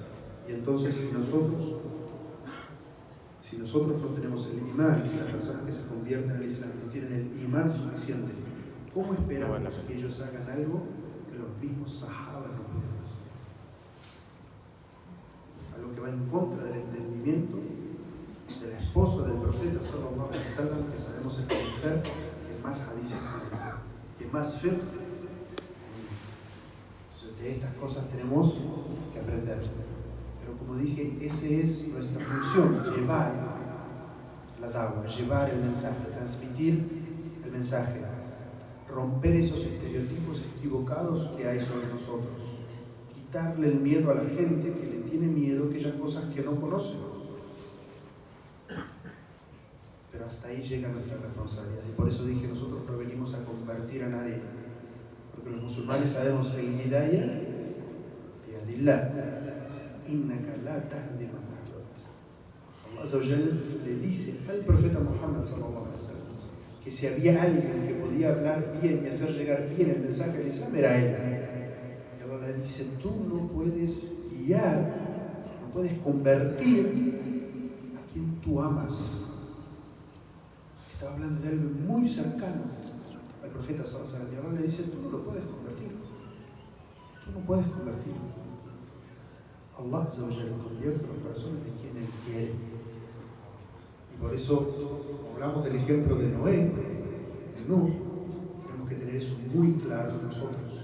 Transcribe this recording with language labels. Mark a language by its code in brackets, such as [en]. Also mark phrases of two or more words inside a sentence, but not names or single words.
[es] Y entonces, si nosotros no tenemos el imán, si las personas que se convierten al Islam no tienen el imán suficiente, ¿cómo esperamos que ellos hagan algo que los mismos sahabas no pueden hacer? Algo que va en contra del entendimiento de la esposa del profeta [ar] صلى الله عليه وسلم, [es] que sabemos es la mujer que más hadices tiene, que más fe. Entonces, de estas cosas tenemos que aprender. Pero como dije, esa es nuestra función, llevar la da'wah, llevar el mensaje, transmitir el mensaje, romper esos estereotipos equivocados que hay sobre nosotros, quitarle el miedo a la gente que le tiene miedo a aquellas cosas que no conocen. Pero hasta ahí llega nuestra responsabilidad. Y por eso dije, nosotros no venimos a convertir a nadie, porque los musulmanes sabemos que el [ar] هداية بيد الله. إنك لا تهدي من أحببت. الله عز وجل [es] le dice al profeta Muhammad [ar] صلى الله عليه وسلم [es] que si había alguien que podía hablar bien y hacer llegar bien el mensaje del Islam, era él. Y Allah le dice, tú no puedes guiar, no puedes convertir a quien tú amas. Estaba hablando de algo muy cercano al profeta [ar] صلى الله عليه وسلم. [es] Y Allah le dice, tú no lo puedes convertir. Tú no puedes convertir. [ar] الله عز وجل [es] convierte los corazones de quien Él quiere. Y por eso hablamos del ejemplo de Noé. Tenemos que tener eso muy claro nosotros.